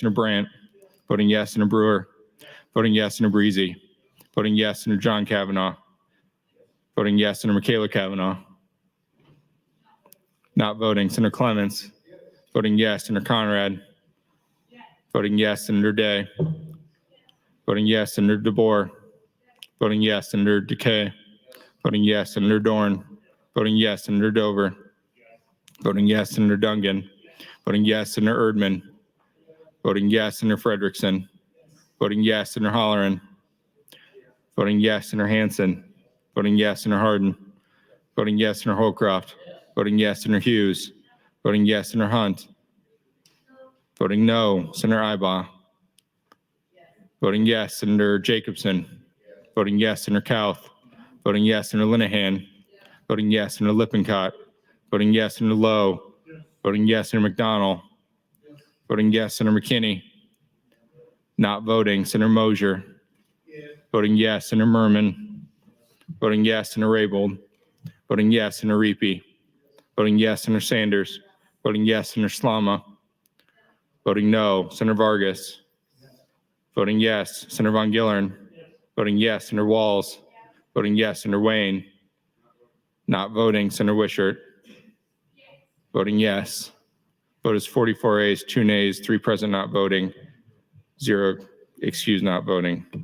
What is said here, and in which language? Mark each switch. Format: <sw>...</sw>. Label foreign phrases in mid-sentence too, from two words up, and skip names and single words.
<en>Senator Brandt, voting yes. Senator Brewer, voting yes. Senator Breezy, voting yes. Senator John Kavanaugh, voting yes. Senator Michaela Kavanaugh, not voting. Senator Clements, voting yes. Senator Conrad, voting yes. Senator Day, voting yes. Senator DeBoer, voting yes. Senator DeKay, voting yes. Senator Dorn, voting yes. Senator Dover, voting yes. Senator Dungan, voting yes. Senator Erdman, voting yes. Senator Frederickson, voting yes. Senator Holleran, voting yes. Senator Hansen, voting yes. Senator Hardin, voting yes. Senator Holcroft, voting yes. Senator Hughes, voting yes. Senator Hunt, voting no. Senator Ibaugh, Voting yes, Senator Jacobson. Voting yes, Senator Kauth. Voting yes, Senator Linehan. Voting yes, Senator Lippincott. Voting yes, Senator Lowe. Voting yes, Senator McDonald. Voting yes, Senator McKinney. Not voting, Senator Mosier. Voting yes, Senator Merman. Voting yes, Senator Raybold. Voting yes, Senator Reapy. Voting yes, Senator Sanders. Voting yes, Senator Slama. Voting no, Senator Vargas. Voting yes, Senator Von Gillern. Voting yes, Senator Walls. Voting yes, Senator Wayne. Not voting, Senator Wishart. Voting yes. Vote is 44 ayes, 2 nays, 3 present not voting, 0 excused not voting.</en>